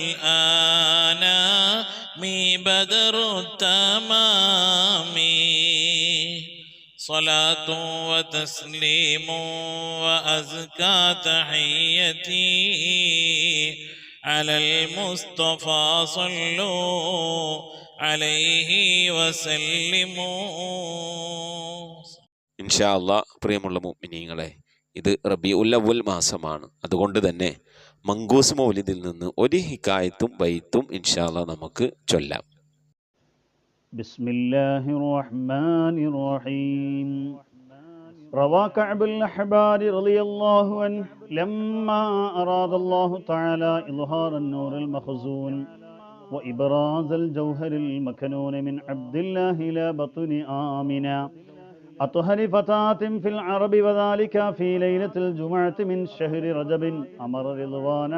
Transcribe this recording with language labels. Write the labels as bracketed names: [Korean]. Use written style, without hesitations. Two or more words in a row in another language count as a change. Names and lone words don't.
[Arabic] الأنام بدر التمام صلاة وتسليم وأزكى تحيتي على المصطفى صلوا عليه وسلموا. إن شاء الله [Malayalam] പ്രിയമുള്ള മുഅ്മിനീങ്ങളെ, ഇത് റബീഉൽ അവ്വൽ മാസമാണ്. അതുകൊണ്ട് തന്നെ മങ്കൂസ് മൗലിദിൽ നിന്ന് ഒരു ഹിക്കായത്തും ബൈത്തും [Arabic] إن شاء الله [Malayalam] നമുക്ക് ചൊല്ലാം. [Arabic] بسم الله الرحمن الرحيم. روى كعب الأحبار رضي الله عنه لما أراد الله تعالى إظهار النور المخزون وإبراز الجوهر المكنون من عبد الله إلى بطن آمنة أطهر فتاة في العرب وذلك في ليلة الجمعة من شهر رجب أمر رضوان